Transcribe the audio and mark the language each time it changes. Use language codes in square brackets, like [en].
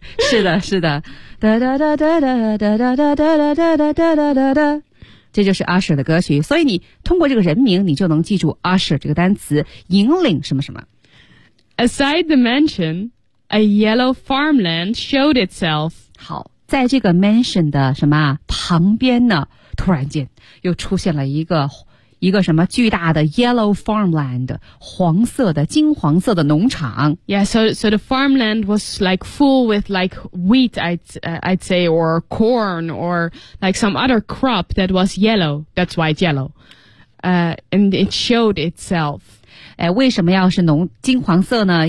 [zh] 是的，是的，哒哒哒哒哒哒哒哒哒哒哒哒哒哒哒哒，这就是 Usher 的歌曲。所以你通过这个人名，你就能记住 Usher 这个单词，引领什么什么。 [en] Aside the mansion, a yellow farmland showed itself. [zh] 好，在这个 mansion 的什么旁边呢？突然间又出现了一个什么巨大的 [en] yellow farmland, [zh] 黄色的金黄色的农场。 [en] Yeah, so the farmland was like full with like wheat, I'd say, or corn, or like some other crop that was yellow, that's why it's yellow. And it showed itself. [zh] 哎，为什么要是金黄色呢？